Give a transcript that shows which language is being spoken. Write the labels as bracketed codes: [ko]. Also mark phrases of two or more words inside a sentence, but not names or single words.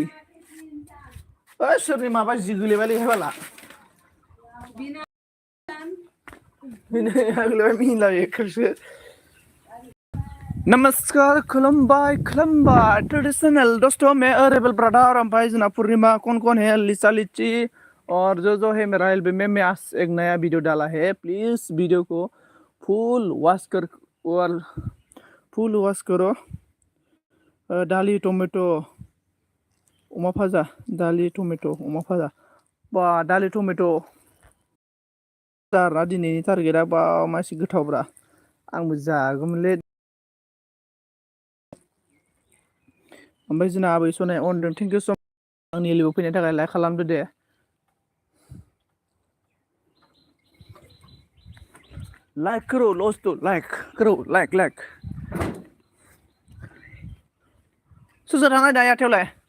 [brx] सोरनि माबा जि गोलैबायलै हेबाला मिनिला बेखौसो। [hi] नमस्कार [trp] खुलुमबाय खुलुमबाय [hi] ट्रेडिशनल दोस्तों मैं रेबेल ब्रदर। [brx] ओमफ्राय जोंना पूर्णिमा [hi] कौन है? लिसा लिची और जो है मेरा एल्बम में मैं आज एक नया वीडियो डाला है, प्लीज वीडियो को [en] full watch [hi] करो। [brx] दालि टमेटो अमा भाजा, दालि टमेटो अमा भाजा, बा दालि टमेटो जारना दिनैनि टारगेटआ बा मासे गोथावब्रा, आंबो जागौमोनलै। ओमफ्राय जोंना आबै सनाय अनदों, [en] thank you [brx] स' आंनि लोगो फैनायनि थाखाय लाइक खालामदो दे। [hi] लाइक करो दोस्तों, लाइक करो, [brx] लाइक सोर सोर थाङा दा आथायावलाय?